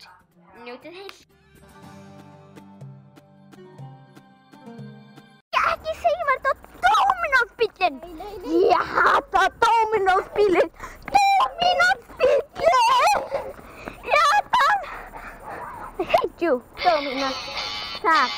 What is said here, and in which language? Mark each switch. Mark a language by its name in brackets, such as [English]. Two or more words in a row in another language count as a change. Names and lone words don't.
[Icelandic] Njótið heil. Ekki segja mér þetta Dominos-bíllinn! Ég hata Dominos-bíllinn! Dominos-bíllinn! Ég hata hann! [English] I hate you, [Icelandic] Dominos. Takk.